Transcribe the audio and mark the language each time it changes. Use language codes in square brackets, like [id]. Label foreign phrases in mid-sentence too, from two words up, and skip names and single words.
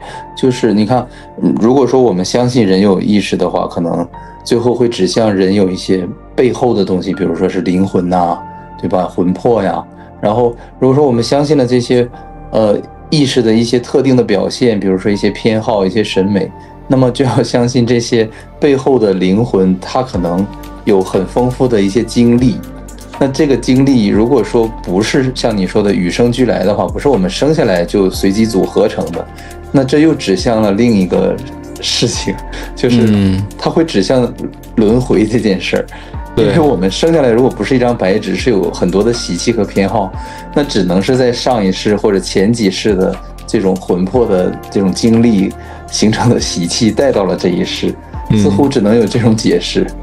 [zh] 就是你看，如果說我們相信人有意識的話，可能最後會指向人有一些背後的東西，比如說是靈魂吶，對吧？魂魄呀。然後如果說我們相信了這些意識的一些特定的表現，比如說一些偏好、一些審美，那麼就要相信這些背後的靈魂，它可能有很豐富的一些經歷。那這個經歷如果說不是像你說的與生俱來的話，不是我們生下來就隨機組合成的，那這又指向了另一個事情，就是它會指向輪迴這件事兒。因為我們生下來如果不是一張白紙，是有很多的習氣和偏好，那只能是在上一世或者前幾世的這種魂魄的這種經歷形成的習氣帶到了這一世，似乎只能有這種解釋。